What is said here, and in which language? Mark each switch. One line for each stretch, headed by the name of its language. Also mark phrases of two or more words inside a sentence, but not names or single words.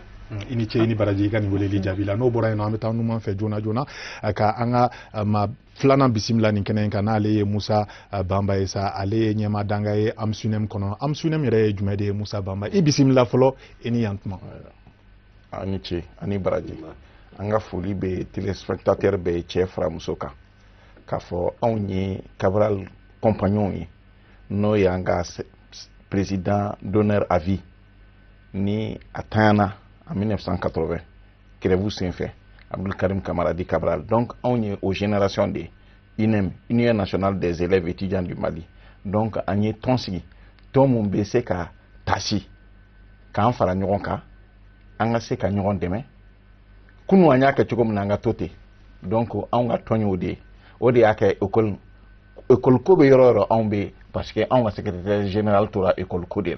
Bambara: I ni ce i ni baraji i ka nin weleli jaabi la n'o bɔra yen nɔ an bɛ taa numan fɛ joona joona ka an ka maa filanan bisimila nin kɛnɛ in kan n'ale ye Musa Banba ye sa ale ye ɲɛmaa danga ye AMSUNEM kɔnɔ AMSUNEM yɛrɛ ye jumɛn de ye Musa Banba i bisimila fɔlɔ i ni yantuma. A ni ce a ni baraji an ka foli bɛ téléspectateur bɛɛ cɛ fara muso kan k'a fɔ anw ye Cabral compagnon ye n'o ye an ka
French: président d'honneur à vie
Bambara: ni a tanyana
French: en 1980 grève
Bambara: senfɛ Abdulkarim Kamara di Cabral donc anw ye o
French: génération de
Bambara: UNEM Union nationale des élèves étudiants du Mali donc an ye tɔn sigi tɔn mun bɛ se ka tasi k'an fara ɲɔgɔn kan an ka se ka ɲɔgɔn dɛmɛ kunu an y'a kɛ cogo min na an ka to ten donc anw ka tɔn y'o de ye o de y'a kɛ école ko bɛ yɔrɔ o yɔrɔ anw bɛ
French: parce que
Bambara: anw ka
French: secrétaire général
Bambara: tora école ko de la.